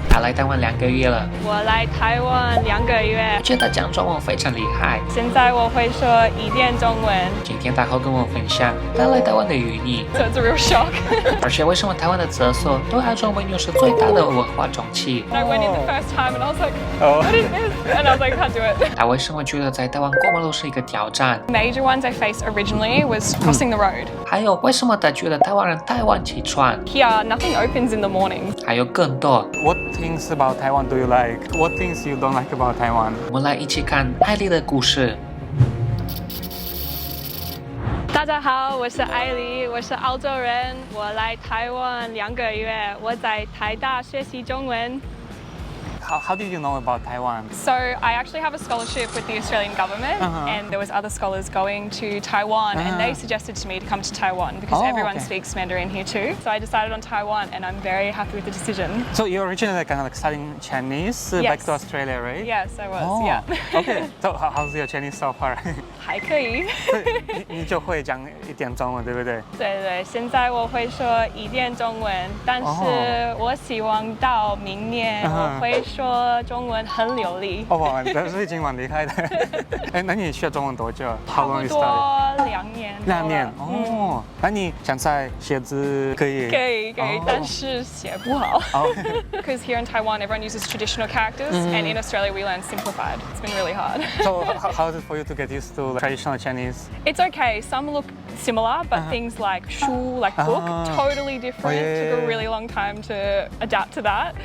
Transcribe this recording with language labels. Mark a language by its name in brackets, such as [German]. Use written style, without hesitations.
[Chinese] 她来台湾2个月了。我来台湾2个月，我觉得讲中文非常厉害。现在我会说一点中文。今天她会跟我分享她来台湾的寓意。 [English] So it's a real shock. [Chinese] 而且为什么台湾的厕所对澳洲美女是最大的文化冲击 [English] I went in the first time and I was like, what is this? And I was like, I can't do it. [Chinese] 她为什么觉得在台湾过马路是一个挑战 [English] Major ones I faced originally was crossing the road. [Chinese] 还有为什么她觉得台湾人太晚起床 [English] Here, nothing opens in the morning. [Chinese] 还有更多 [English] What things about Taiwan do you like? What things you don't like about Taiwan? [Chinese] 我们来一起看艾丽的故事。大家好，我是艾丽，我是澳洲人，我来台湾2个月，我在台大学习中文。 [English] How did you know about Taiwan? So I actually have a scholarship with the Australian government, and there was other scholars going to Taiwan, and they suggested to me to come to Taiwan because everyone speaks Mandarin here too. So I decided on Taiwan, and I'm very happy with the decision. So you're originally kind of like studying Chinese back to Australia, right? Yes, I was. Yeah. Okay. So how's your Chinese so far? [Chinese] 还可以。你就会讲一点中文，对不对？对对，现在我会说一点中文，但是我希望到明年我会说中文很流利。哇，这是已经蛮厉害的。哎，那你学中文多久？差不多2年。 2年哦，那你现在写字可以？可以，但是写不好。 [English] Because here in Taiwan, everyone uses traditional characters, and in Australia we learn simplified. It's been really hard. So how is it for you to get used to traditional Chinese? It's okay. Some look similar, but things like shu, like book, totally different. It took a really long time to adapt to that.